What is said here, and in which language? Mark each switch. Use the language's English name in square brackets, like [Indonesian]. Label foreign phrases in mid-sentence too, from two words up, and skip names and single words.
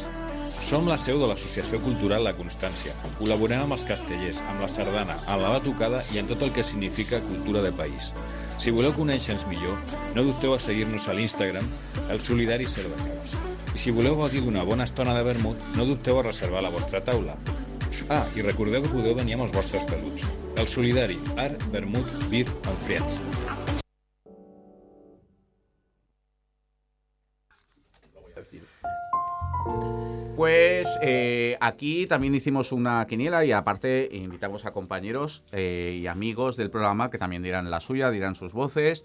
[Catalan] Som la seu de l'Associació Cultural La Constància. Col·laborem amb els castellers, amb la sardana, amb la batucada i amb tot el que significa cultura de país. Si voleu conèixer-nos millor, no dubteu a seguir-nos a l'Instagram, el Solidari Cerdanyola. I si voleu gaudir d'una bona estona de vermut, no dubteu a reservar la vostra taula. I recordeu que podeu venir amb els vostres peluts. El Solidari, art, vermut, [English] beer and friends. [Spanish] Pues aquí también hicimos una quiniela y aparte invitamos a compañeros y amigos del programa que también dirán la suya, dirán sus voces.